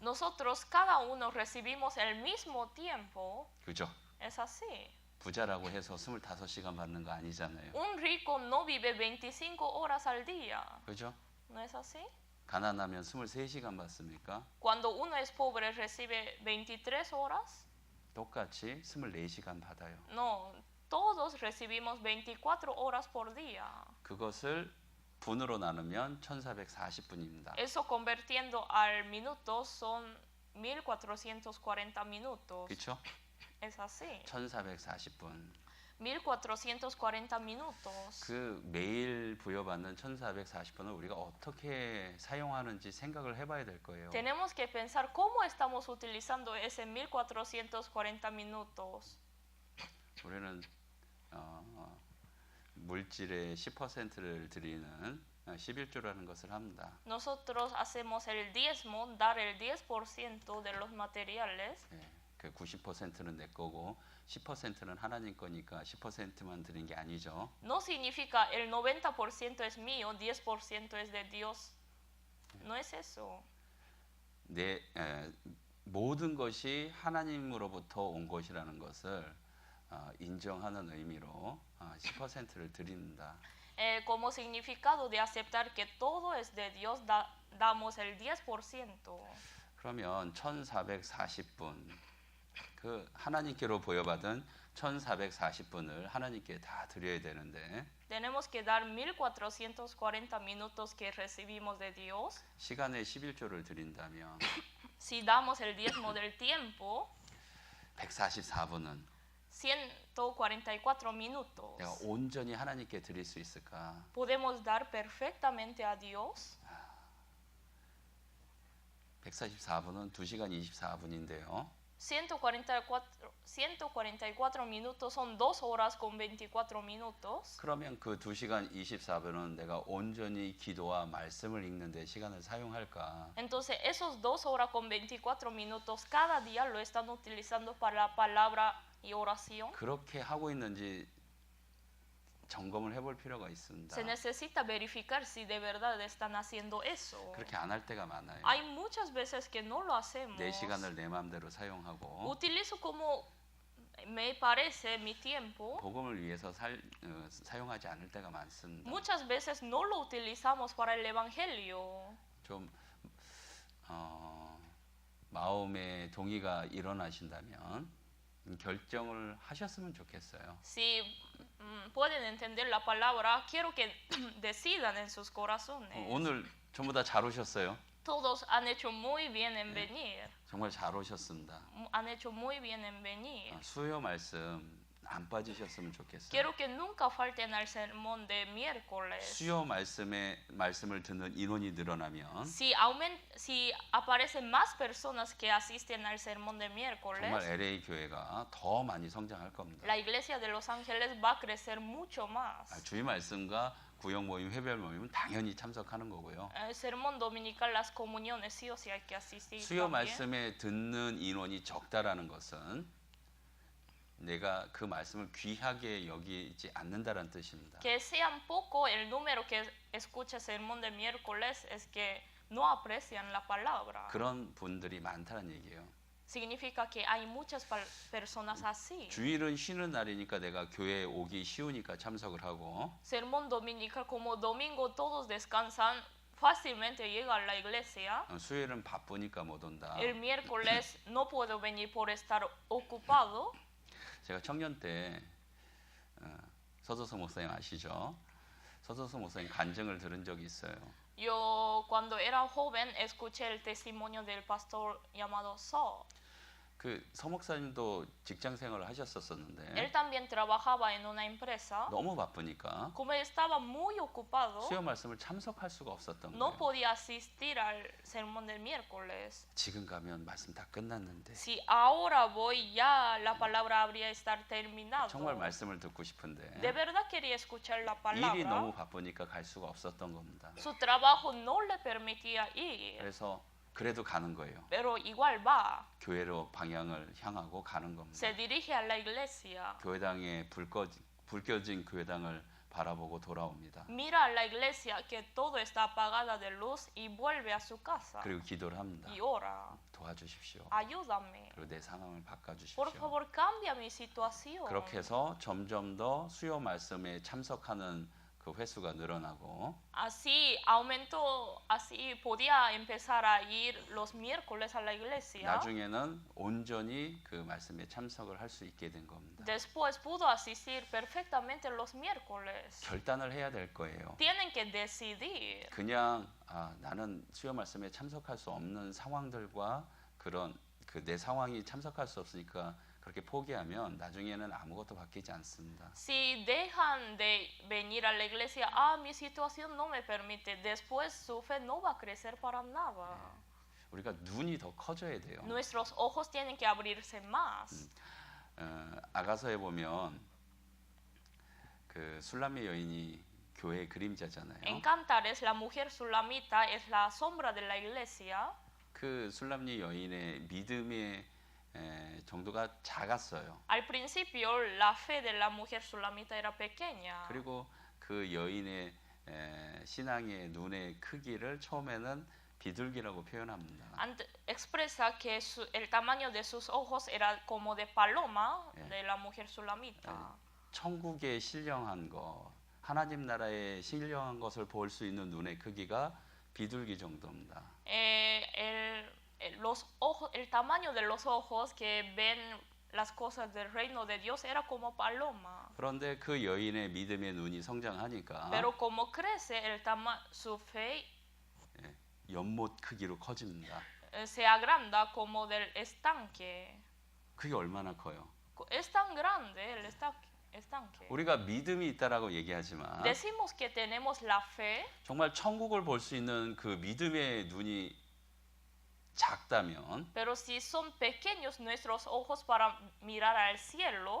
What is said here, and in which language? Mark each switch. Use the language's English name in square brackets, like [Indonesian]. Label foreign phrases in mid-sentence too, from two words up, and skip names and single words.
[Spanish] Nosotros cada uno recibimos el mismo tiempo. [Korean] 그죠? [Spanish] Es así. [Korean] 부자라고 해서 25시간 받는 거 아니잖아요. [Spanish] Un rico no vive 25 horas al día. [Korean] 그죠? [Spanish] ¿No es así? [Korean] 가난하면 23시간 받습니까? [Spanish] Cuando uno es pobre recibe 23 horas. [Korean] 똑같이 24시간 받아요. [Spanish] No, todos recibimos 24 horas por día. [Korean] 그것을 분으로 나누면 1440분입니다. [Spanish] Eso convirtiendo al minuto son 1440 minutos. [Korean] 그렇죠? [Spanish] Es así. [Korean] 1440분. [Spanish] 1440 minutos. [Korean] 그 매일 부여받는 1440분을 우리가 어떻게 사용하는지 생각을 해봐야 될 거예요. [Spanish] Tenemos que pensar cómo estamos utilizando ese 1440 minutos. [Korean] 우리는 물질의 10%를 드리는 11조라는 것을 합니다. [Spanish] Nosotros hacemos el diezmo, dar el 10% de los materiales. [Korean] 네, 그 90%는 내 거고 10%는 하나님 거니까 10%만 드린 게 아니죠. [Spanish] No significa el 90% es mío, 10% es de Dios. No es eso. [Korean] 모든 것이 하나님으로부터 온 것이라는 것을 인정하는 의미로 10%를 드립니다. [Spanish] Como significado de aceptar que todo es de Dios, damos el 10%. [Korean] 그러면 1440분 그 하나님께로 보여받은 1440분을 하나님께 다 드려야 되는데 [Spanish] Tenemos que dar 1440 minutos que recibimos de Dios. [Korean] 시간의 11조를 드린다면 [Spanish] Si damos el diezmo del tiempo, [Korean] 144분은 [Spanish] 144 minutos. [Korean] 내가 온전히 하나님께 드릴 수 있을까? [Spanish] ¿Podemos dar perfectamente a Dios? [Korean] 144분은 2시간 24분인데요. [Spanish] 144 minutos son 2 horas con 24 minutos. [Korean] 그러면 그 2시간 24분은 내가 온전히 기도와 말씀을 읽는 데 시간을 사용할까? [Spanish] Entonces, esos 2 horas con 24 minutos cada día lo están utilizando para la palabra y oración. [Korean] 그렇게 하고 있는지 점검을 해볼 필요가 있습니다. [Spanish] Se necesita verificar si de verdad están haciendo eso. [Korean] 그렇게 안 할 때가 많아요. [Spanish] Hay muchas veces que no lo hacemos. [Korean] 내 시간을 내 마음대로 사용하고 [Spanish] Utilizo como me parece mi tiempo. [Korean] 복음을 위해서 사용하지 않을 때가 많습니다. [Spanish] Muchas veces no lo utilizamos para el evangelio. [Korean] 좀 마음의 동의가 일어나신다면 결정을 하셨으면 좋겠어요. [Spanish] Si pueden entender la palabra, quiero que decidan en sus corazones. [Korean] 오늘 전부 다 잘 오셨어요. [Spanish] Todos han hecho muy bien en venir. [Korean] 정말 잘 오셨습니다. [Spanish] Han hecho muy bien en venir. [Korean] 수요 말씀 안 빠지셨으면 좋겠어요. [Spanish] Quiero que nunca falten al sermón de miércoles. [Korean] 수요 말씀을 듣는 인원이 늘어나면 [Spanish] Si aparecen más personas que asisten al sermón de miércoles, [Korean] 정말 LA 교회가 더 많이 성장할 겁니다. [Spanish] la iglesia de Los Ángeles va a crecer mucho más. [Korean] 주일 말씀과 구역 모임, 회별 모임은 당연히 참석하는 거고요. [Spanish] El sermón dominical, las comuniones, sí o sí hay que asistir. [Korean] 수요 [Spanish] también. [Korean] 말씀에 듣는 인원이 적다라는 것은 내가 그 말씀을 귀하게 여기지 않는다라는 뜻입니다. [Spanish] Que sean poco el número que escucha el sermón de miércoles es que no aprecian la palabra. [Korean] 그런 분들이 많다는 얘기예요. [Spanish] Significa que hay muchas personas así. [Korean] 주일은 쉬는 날이니까 내가 교회에 오기 쉬우니까 참석을 하고 [Spanish] Sermón dominical, como domingo todos descansan, fácilmente llega a la iglesia. [Korean] 수요일은 바쁘니까 못 온다. [Spanish] El miércoles no puedo venir por estar ocupado. [Korean] 제가 청년 때 서도석 목사님 아시죠? 서도석 목사님 간증을 들은 적이 있어요. [Spanish] Yo cuando era joven escuché el testimonio del pastor llamado So. [Korean] 그 서 목사님도 직장 생활을 하셨었는데 [Spanish] Él también trabajaba en una empresa. [Korean] 너무 바쁘니까 [Spanish] Como él estaba muy ocupado, [Korean] 수요 말씀을 참석할 수가 없었던 [Spanish] no [Korean] 거예요. [Spanish] podía asistir al sermón del miércoles. [Korean] 지금 가면 말씀 다 끝났는데 [Spanish] Si ahora voy ya, la palabra habría estar terminado. [Korean] 정말 말씀을 듣고 싶은데 [Spanish] De verdad quería escuchar la [Korean] 일이 너무 [Spanish] palabra. [Korean] 바쁘니까 갈 수가 없었던 겁니다. [Spanish] Su trabajo no le permitía ir, [Korean] 그래서 그래도 가는 거예요. [Spanish] pero igual va. [Korean] 교회로 방향을 향하고 가는 겁니다. [Spanish] Se dirige a la iglesia. [Korean] 교회당에 불 켜진 교회당을 바라보고 돌아옵니다. [Spanish] Mira a la iglesia que todo está apagada de luz y vuelve a su casa [Korean] 그리고 기도를 합니다. [Spanish] y ora. [Korean] 도와주십시오. [Spanish] Ayúdame. [Korean] 그리고 내 상황을 [Spanish] Por [Korean] 바꿔주십시오. [Spanish] favor, cambia mi situación. [Korean] 그렇게 해서 점점 더 수요 말씀에 참석하는 그 횟수가 늘어나고 [Spanish] Así aumentó, así podía empezar a ir los miércoles a la iglesia. [Korean] 나중에는 온전히 그 말씀에 참석을 할 수 있게 된 겁니다. [Spanish] Después pudo asistir perfectamente los miércoles. [Korean] 결단을 해야 될 거예요. [Spanish] Tienen que decidir. [Korean] 그냥 나는 수요 말씀에 참석할 수 없는 상황들과 그런 그 내 상황이 참석할 수 없으니까 그렇게 포기하면 나중에는 아무것도 바뀌지 않습니다. [Spanish] Si dejan de venir a la iglesia, mi situación no me permite, después su fe no va a crecer para nada. [Korean] 우리가 눈이 더 커져야 돼요. [Spanish] Nuestros ojos tienen que abrirse más. [Korean] 아가서에 보면 그 술람의 여인이 교회의 그림자잖아요. [Spanish] En Cantares, la mujer sulamita es la sombra de la iglesia. [Korean] 그 술람의 여인의 믿음의 정도가 작았어요. [Spanish] Al principio, la fe de la mujer sulamita era pequeña. [Korean] 그리고 그 여인의 신앙의 눈의 크기를 처음에는 비둘기라고 표현합니다. [Spanish] Expresa que el tamaño de sus ojos era como de paloma de la mujer sulamita. [Korean] 천국에 신령한 것, 하나님 나라에 신령한 것을 볼 수 있는 눈의 크기가 비둘기 정도입니다. [Spanish] El tamaño de los ojos que ven las cosas del reino de Dios era como paloma. [Korean] 그런데 그 여인의 믿음의 눈이 성장하니까 [Spanish] Pero como crece su fe [Korean] 연못 크기로 커집니다. [Spanish] se agranda como del estanque. [Korean] 그게 얼마나 커요? [Spanish] Es tan grande el estanque. [Korean] 우리가 믿음이 있다라고 얘기하지만 [Spanish] Decimos que tenemos la fe, [Korean] 정말 천국을 볼 수 있는 그 믿음의 눈이 작다면 [Spanish] pero si son pequeños nuestros ojos para mirar al cielo,